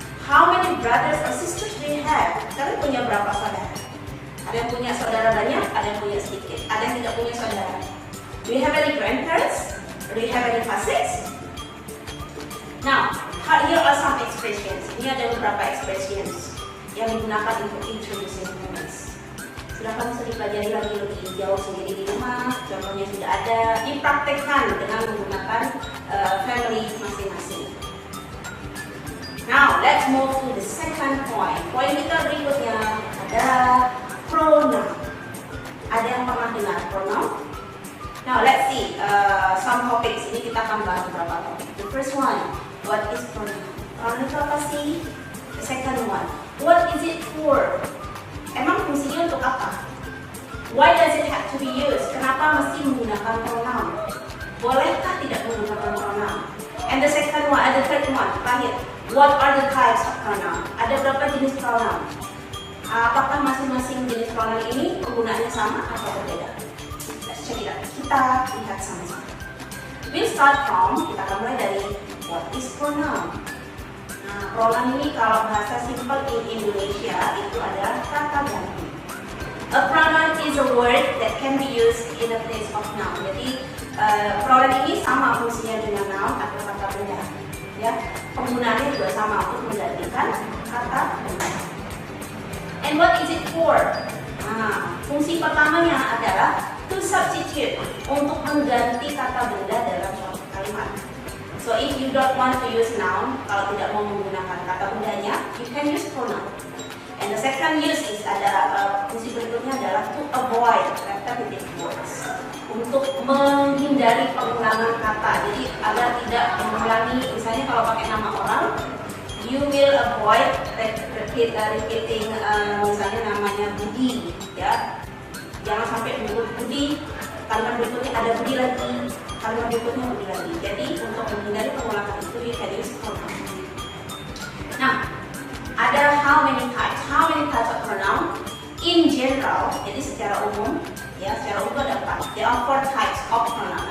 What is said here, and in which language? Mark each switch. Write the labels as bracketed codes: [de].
[en] How many brothers or sisters do you have? [id] Kalian punya berapa saudara? Ada yang punya saudara banyak, ada yang punya sedikit, ada yang tidak punya saudara. [en] Do you have any grandparents? Or do you have any cousins? Now, here are some expressions. [id] Ini ada beberapa expressions yang digunakan untuk introducing families. Silahkan bisa dipelajari lagi lebih jauh sendiri di rumah. Contohnya sudah ada, dipraktekkan dengan menggunakan family masing-masing. [en] Now, let's move to the second point. [id] Poin kita berikutnya adalah pronoun. Ada yang pernah dengar pronoun? [en] Now, let's see some topics. [id] Ini kita akan bahas beberapa topik. [en] The first one, what is pronoun? [id] Pronoun itu apa sih? [en] The second one, what is it for? [id] Emang fungsinya untuk apa? [en] Why does it have to be used? [id] Kenapa mesti menggunakan pronoun? Bolehkah tidak menggunakan pronoun? [en] And the third one, terakhir, what are the types of pronoun? [id] Ada berapa jenis pronoun? Apakah masing-masing jenis pronoun ini penggunaannya sama atau berbeda? [en] Let's check it out. [id] Kita lihat sama-sama. [en] We'll start from, [id] kita akan mulai dari what is pronoun. Nah, pronoun ini kalau bahasa simple in Indonesia itu adalah kata ganti. [en] A pronoun is a word that can be used in a place of noun. [id] Jadi pronoun ini sama fungsinya dengan noun atau kata benda. Ya, penggunaannya juga sama untuk menggantikan kata benda. [en] And what is it for? [id] Nah, fungsi pertamanya adalah [en] to substitute, [id] untuk mengganti kata benda dalam suatu kalimat. [en] So if you don't want to use noun, [id] kalau tidak mau menggunakan kata bendanya, [en] you can use pronoun. And the second use is [id] fungsi berikutnya adalah [en] to avoid repetitive words, [id] untuk menghindari pengulangan kata. Jadi agar tidak mengulangi, misalnya kalau pakai nama orang, [en] you will avoid repeating, [id] misalnya namanya Budi, ya. Jangan sampai Budi, kalimat berikutnya ada Budi lagi, kalimat berikutnya Budi lagi. Jadi untuk menghindari pengulangan itu, [en] you can use pronoun. [id] Nah, ada how many types of pronoun? [en] In general, [id] jadi secara umum, ya, secara umum ada 4. [en] There are 4 types of pronoun.